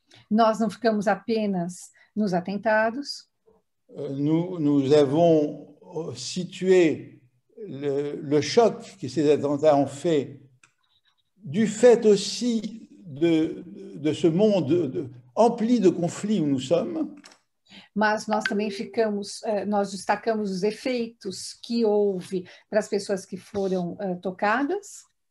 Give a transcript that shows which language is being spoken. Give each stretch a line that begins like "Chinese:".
Portuguese: Nós não ficamos apenas nos atentados.
French: Nous avons situé le choc que ces attentats ont fait du fait aussi de ce monde empli de conflits où nous sommes.
Portuguese: Mas nós também nós destacamos os efeitos que houve para as pessoas que foram tocadas.